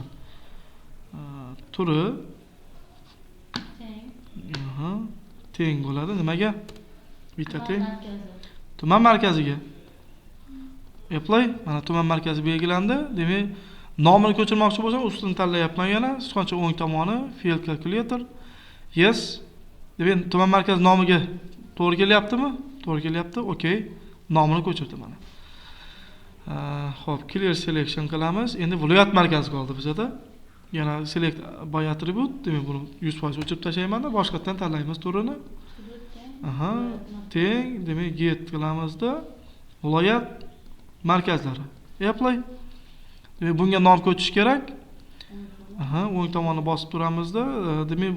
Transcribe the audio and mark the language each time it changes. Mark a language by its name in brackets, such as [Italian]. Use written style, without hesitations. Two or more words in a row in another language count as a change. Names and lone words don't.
[Uzbek] Turi teng bo'ladi. Nimaga? Bitta teng. Tuman markaziga. Apply, mana tuman markazi belgilandi. Demak, nomini ko'chirmoqchi bo'lsam, ustini tanlayapman yana. So'ngra o'ng tomoni [English] field calculator. [Uzbek] Yes. Demak, tuman markazi nomiga to'g'ri kelyaptimi? To'g'ri kelyapti. Okay. Nomini ko'chirdi mana. Xo'p, [English] clear selection [Uzbek] qilamiz. Endi viloyat markazi qoldi bizda. [English] Yana select by attribute, [Uzbek] demak buni 100% o'chirib tashlayman-da, boshqatdan tanlaymiz turini. Teng, demak get qilamizda. Viloyat markazlari. Apply. Demak bunga nom ko'chish kerak. O'ng tomonni bosib turamizda.